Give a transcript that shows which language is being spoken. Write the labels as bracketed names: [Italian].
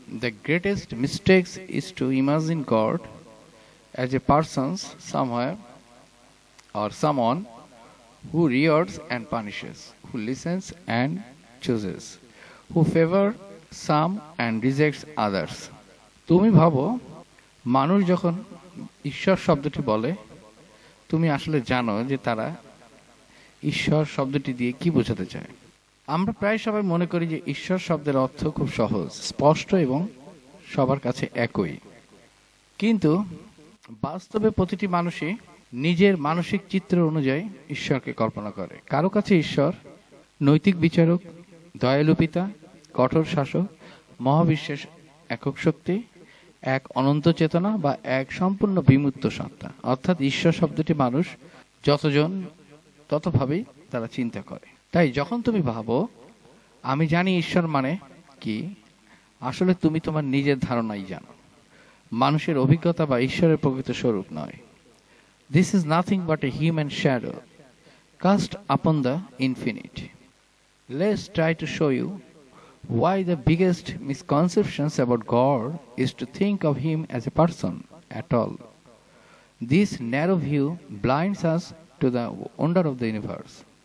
[English] The greatest mistake is to imagine God as a person somewhere or someone who rewards and punishes, who listens and chooses, who favors some and rejects others. [Bangla] তুমি ভাবো মানুষ যখন ঈশ্বর শব্দটি বলে তুমি আসলে জানো যে তারা ঈশ্বর শব্দটি দিয়ে কি বোঝাতে চায়। আমরা প্রায় সবাই মনে করি যে ঈশ্বর শব্দের অর্থ খুব সহজ, স্পষ্ট এবং সবার কাছে একই। কিন্তু বাস্তবে প্রতিটি মানুষই নিজের মানসিক চিত্র অনুযায়ী ঈশ্বরকে কল্পনা করে। কারো কাছে ঈশ্বর নৈতিক বিচারক, দয়ালু পিতা, কঠোর শাসক, মহাবিশ্বের একক শক্তি, এক অনন্ত চেতনা বা এক সম্পূর্ণ বিমূর্ত সত্তা। অর্থাৎ ঈশ্বর শব্দটি মানুষ যতজন ততভাবেই তারা চিন্তা করে। তাই যখন তুমি ভাবো আমি জানি ঈশ্বর মানে কি, আসলে তুমি তোমার নিজের ধারণাই জানো, মানুষের অভিজ্ঞতা বা ঈশ্বরের প্রকৃত স্বরূপ নয়। [English] This is nothing but a human shadow cast upon the infinite. Let's try to show you why the biggest misconceptions about God is to think of him as a person at all. This narrow view blinds us to the wonder of the universe.